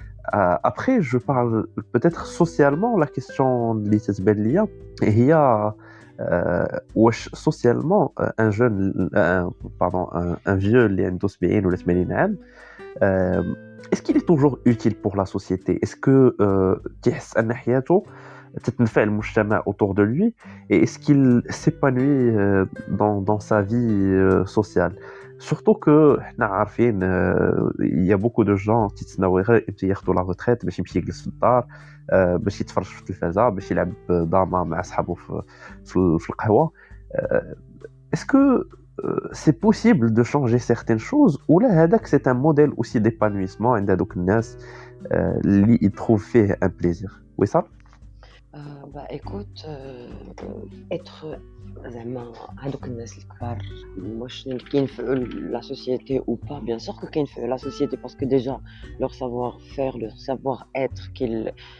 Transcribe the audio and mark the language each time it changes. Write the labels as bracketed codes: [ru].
[fr] Après, je parle peut-être socialement, la question de l'ISBLIA, il y a socialement un vieux [ar] اللي عنده 70 ولا 80 عام, [fr] est-ce qu'il est toujours utile pour la société? Est-ce que [ar] تحس أن حياته تتنفع المجتمع [fr] autour de lui, et est-ce qu'il s'épanouit dans sa vie sociale? [ar] Surtout que حنا عارفين [fr] il y a beaucoup de gens qui [ar] تسناو غير ياخذوا la retraite باش يمشي يجلس في الدار, باش يتفرج في التلفازة, باش يلعب داما مع اصحابه في القهوة. [fr] Est-ce que c'est possible de changer certaines choses, ou là هذاك c'est un modèle aussi d'épanouissement [ar] عند هذوك الناس اللي [fr] ils trouvent فيه un plaisir? Oui ça. Bah écoute, être [ar] زعما هادوك الناس الكبار واش كينفعوا [fr] la société ou pas, bien sûr que كينفعوا la société parce que déjà leur savoir-faire, leur savoir-être qu'ils